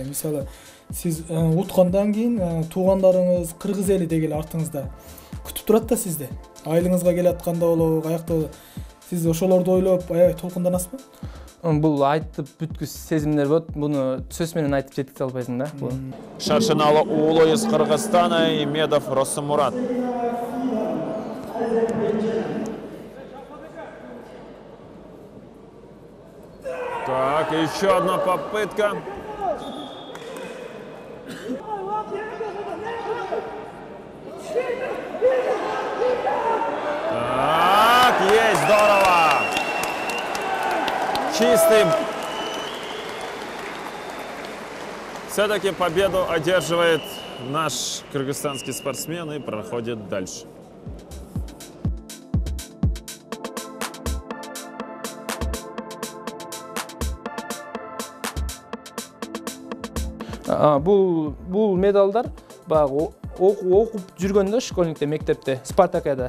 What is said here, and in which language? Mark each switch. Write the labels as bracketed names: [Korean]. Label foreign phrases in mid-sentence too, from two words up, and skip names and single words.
[Kyrgyz] Мисалы, сиз уткандан кийин туугандарыңыз, кыргыз эли дегеле артыңызда күтүп турат да сизди. Айылыңызга келатканда болобу, каякта сиз ошолорду ойлоп аябай толкунданасызбы? Бул айтып бүткүс сезимдер болот. Буну сөз менен айтып жеткизе албайсың да. [Russian] Шаршиналы уулу из Кыргызстана Имедов Росомурат. Так, еще одна попытка. Так, есть, здорово. Чистый. Все-таки победу одерживает наш кыргызстанский спортсмен и проходит дальше. [Kyrgyz] Бул медалдар баягы окуп жүргөндө школьникте, мектепте, Спартакиада.